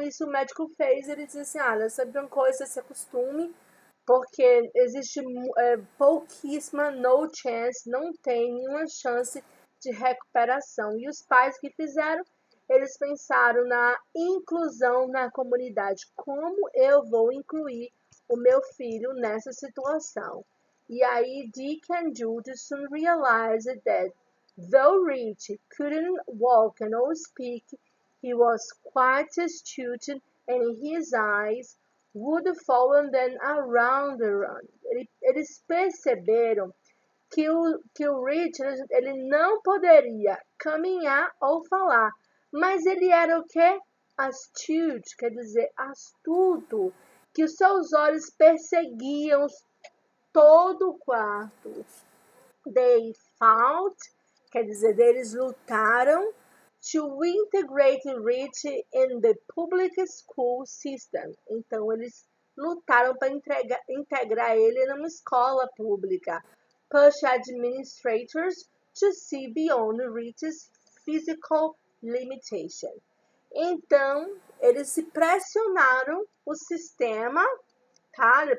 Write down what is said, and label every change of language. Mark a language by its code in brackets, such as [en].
[pt] Isso o médico fez, ele disse assim, olha, sabe uma coisa, se acostume, porque existe pouquíssima, [en] no chance, [pt] não tem nenhuma chance de recuperação. E os pais que fizeram, eles pensaram na inclusão na comunidade. Como eu vou incluir o meu filho nessa situação? E aí [en] Dick and Judy soon realized that though Rich couldn't walk or speak, he was quite astute and his eyes would follow them around the run. [pt] Eles perceberam que o Rich, ele não poderia caminhar ou falar, mas ele era o quê? Astute, quer dizer, astuto, que os seus olhos perseguiam todo o quarto. [en] They fought, [pt] quer dizer, eles lutaram [en] to integrate Rich in the public school system. [pt] Então, eles lutaram para integrar ele numa escola pública. [en] Push administrators to see beyond Rich's physical limitation. [pt] Então, eles se pressionaram o sistema, tá?